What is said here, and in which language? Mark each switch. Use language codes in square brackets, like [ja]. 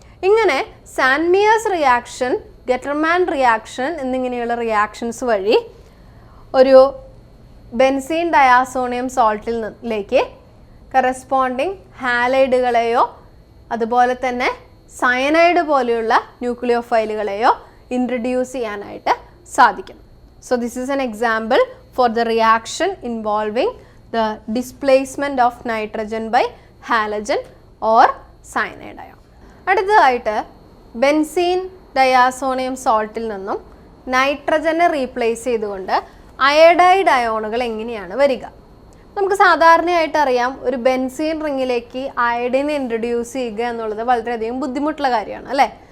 [ml] ഇങ്ങനെ സാൻമിയേഴ്സ് reaction, ഗെറ്റർമാൻ reaction എന്നിങ്ങനെയുള്ള reactions വഴി ഒരു ബെൻസീൻ ഡയാസോണിയം സോൾട്ടിലേക്ക് കറസ്പോണ്ടിങ് ഹാലൈഡുകളെയോ അതുപോലെ തന്നെ സയനൈഡ് പോലെയുള്ള ന്യൂക്ലിയോഫൈലുകളെയോ ഇൻട്രൊഡ്യൂസ് ചെയ്യാനായിട്ട് സാധിക്കും. [en] So this is an example for the reaction involving the displacement of nitrogen by halogen or cyanide ion. [ml] അടുത്തതായിട്ട് ബെൻസീൻ ഡയാസോണിയം സോൾട്ടിൽ നിന്നും നൈട്രജനെ റീപ്ലേസ് ചെയ്തുകൊണ്ട് അയഡൈഡ് അയോണുകൾ എങ്ങനെയാണ് വരിക? നമുക്ക് സാധാരണയായിട്ട് അറിയാം, ഒരു ബെൻസീൻ റിങ്ങിലേക്ക് അയഡിനെ ഇൻട്രൊഡ്യൂസ് ചെയ്യുക എന്നുള്ളത് വളരെയധികം ബുദ്ധിമുട്ടുള്ള കാര്യമാണ് അല്ലേ.